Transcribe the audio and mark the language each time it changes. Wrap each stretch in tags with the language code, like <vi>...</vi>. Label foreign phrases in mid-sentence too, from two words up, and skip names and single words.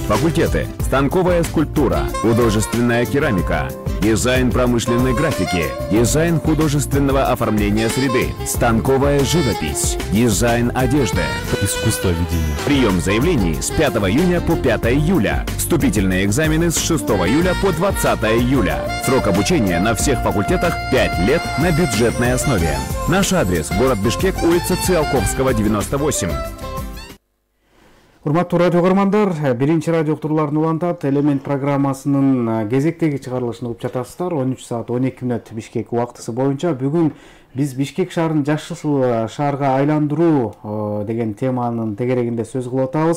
<ru>Факультеты: станковая скульптура, художественная керамика, дизайн промышленной графики, дизайн художественного оформления среды, станковая живопись, дизайн одежды, искусство ведения. Прием заявлений с 5 июня по 5 июля. Вступительные экзамены с 6 июля по 20 июля. Срок обучения на всех факультетах 5 лет на бюджетной основе. Наш адрес: город Бишкек, улица Циолковского, 98.</ru> <ky>Урматтуу радио көрөрмандар, биринчи радио уктурууларын улантат элемент программасынын кезектеги чыгарылышын угуп жатасыздар. 13 саат 12 мүнөт Бишкек убактысы боюнча бүгүн биз Бишкек шаарын жашыл шаарга айландыруу деген теманын тегерегинде сөз кылып атабыз.</ky>